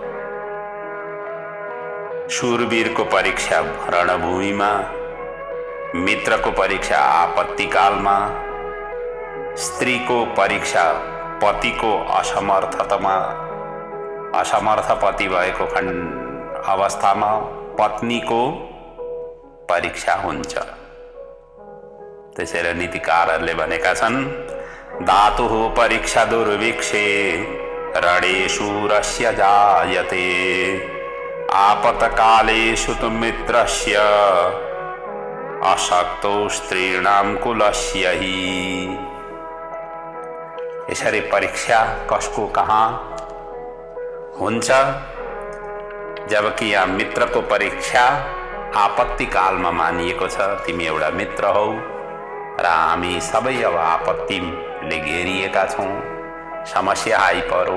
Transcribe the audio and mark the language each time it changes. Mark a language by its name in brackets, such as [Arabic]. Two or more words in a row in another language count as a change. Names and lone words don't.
[Nepali] शूरवीरको परीक्षा रणभूमिमा, मित्रको परीक्षा आपत्तिकालमा, स्त्रीको परीक्षा पतिको असमर्थतामा, असमर्थ पति भएको अवस्थामा पत्नीको परीक्षा हुन्छ। त्यसैले नीतिकारहरूले भनेका छन्, [Sanskrit] धातुः परीक्षा दुर्भिक्षे रणेषु रस्य जायते आपत्कालेषु तु मित्रस्य अशक्तो स्त्रीणां कुलस्य हि। [Nepali] यसरी परीक्षा कसको कहाँ हुन्छ? जबकि यहाँ मित्रको परीक्षा आपत्ति कालमा मानिएको छ। तिमी एउटा मित्र हौ र हामी सबै अब आपत्तिले घेरिएका छौँ, समस्या आइपरो।